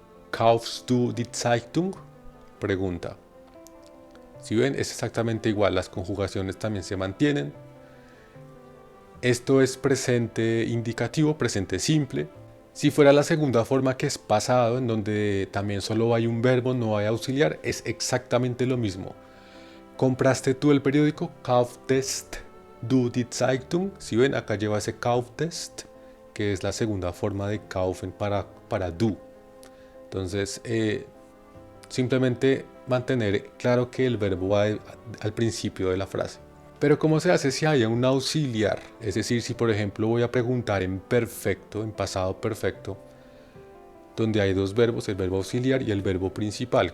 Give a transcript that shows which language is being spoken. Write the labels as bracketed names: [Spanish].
[German] ¿Kaufst du die Zeitung? [Spanish] Pregunta. Si ven, es exactamente igual, las conjugaciones también se mantienen. Esto es presente indicativo, presente simple. Si fuera la segunda forma, que es pasado, en donde también solo hay un verbo, no hay auxiliar, es exactamente lo mismo. ¿Compraste tú el periódico? [German] Kauftest du die Zeitung? [Spanish] Si ven, acá lleva ese kauftest, que es la segunda forma de kaufen para du. Entonces, simplemente mantener claro que el verbo va al principio de la frase. Pero ¿cómo se hace si hay un auxiliar? Es decir, si por ejemplo voy a preguntar en perfecto, en pasado perfecto, donde hay dos verbos, el verbo auxiliar y el verbo principal.